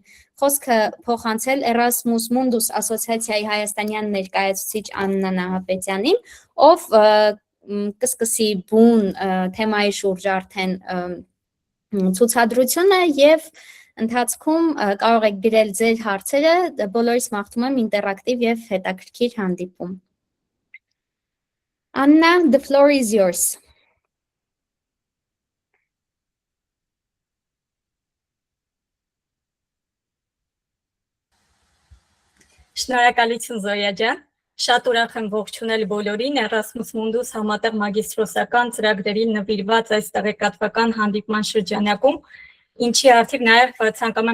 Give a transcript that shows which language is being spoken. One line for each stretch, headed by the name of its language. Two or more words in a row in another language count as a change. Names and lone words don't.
Armenian: խոսքը փոխանցել Erasmus Mundus ասոցիացիայի հայաստանյան ներկայացուցիչ Աննա Նահապետյանին, ով կսկսի բուն թեմայի շուրջ արդեն ցուցադրությունը եւ ընթացքում կարող եք գրել ձեր հարցերը, բոլորիս մաղթում եմ ինտերակտիվ եւ հետաքրքիր հանդիպում։
English: Anna, the floor is yours.
Armenian: Շնորհակալություն Զոյա ջան, շատ ուրախ եմ ողջունել բոլորին Erasmus Mundus համատեղ մագիստրոսական ծրագրերին նվիրված այս տեղեկատվական հանդիպման շրջանակում, ինչի արդիվ նաև ցանկանում